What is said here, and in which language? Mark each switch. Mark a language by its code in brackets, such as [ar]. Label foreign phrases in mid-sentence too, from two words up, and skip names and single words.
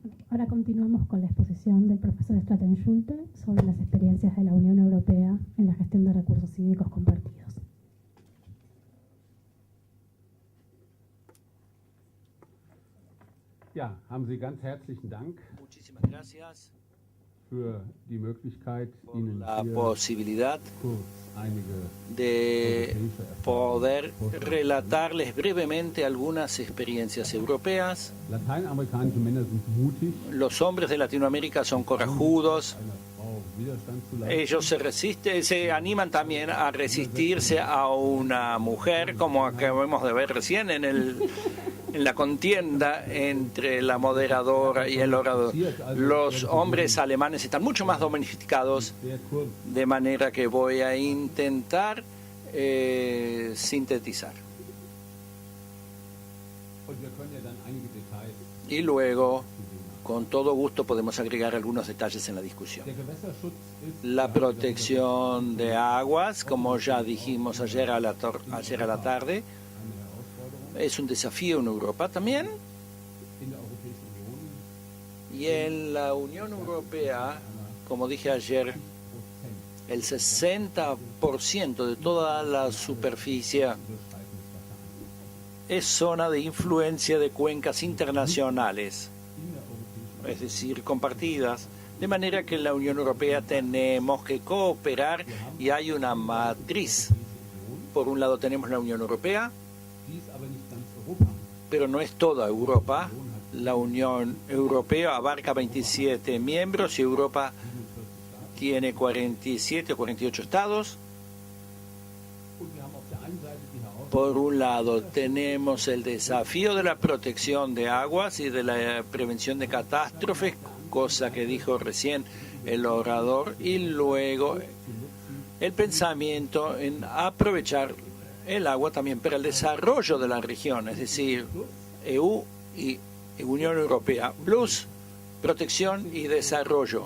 [es] Ahora continuamos con la exposición del profesor Straten-Schulte sobre las experiencias de la Unión Europea en la gestión de recursos hídricos compartidos. [de] Ja, haben Sie ganz herzlichen Dank [es] Muchísimas gracias [de] für die Möglichkeit, [es] por [de] Ihnen [es] la [de] hier [es] posibilidad [de] kurz einige [es] de [de] europäische [es] poder [de] Erfahrungen [es] relatarles brevemente algunas experiencias europeas. [de] Lateinamerikanische Männer sind mutig, [es] Los hombres de Latinoamérica son corajudos. [de] einer Frau Widerstand zu leisten. [es] Ellos se animan también a resistirse a una mujer, como acabamos de ver recién en la contienda entre la moderadora y el orador. Los hombres alemanes están mucho más domesticados, [de] Sehr kurz. [es] de manera que voy a intentar sintetizar. [de] Und wir können ja dann einige Details [es] Y luego, [de] zu dem [es] con todo gusto, podemos agregar algunos detalles en la discusión. [de] Der Gewässerschutz ist [es] La protección de aguas, como ya dijimos ayer a la tarde, [de] eine Herausforderung [es] es un desafío en Europa también. [de] in der Europäischen Union. [es] Y en la Unión Europea, como dije ayer, el 60% de toda la superficie es zona de influencia de cuencas internacionales, es decir, compartidas. De manera que en la Unión Europea tenemos que cooperar y hay una matriz. Por un lado tenemos la Unión Europea, [de] Dies aber nicht ganz Europa. [es] pero no es toda Europa. La Unión Europea abarca 27 miembros y Europa tiene 47 o 48 estados. [de] Und wir haben auf der einen Seite die Herausforderung, [es] Por un lado tenemos el desafío de la protección de aguas y de la prevención de catástrofes, cosa que dijo recién el orador, y luego el pensamiento en aprovechar el agua también para el desarrollo de la región, es decir, EU y Unión Europea, plus protección y desarrollo.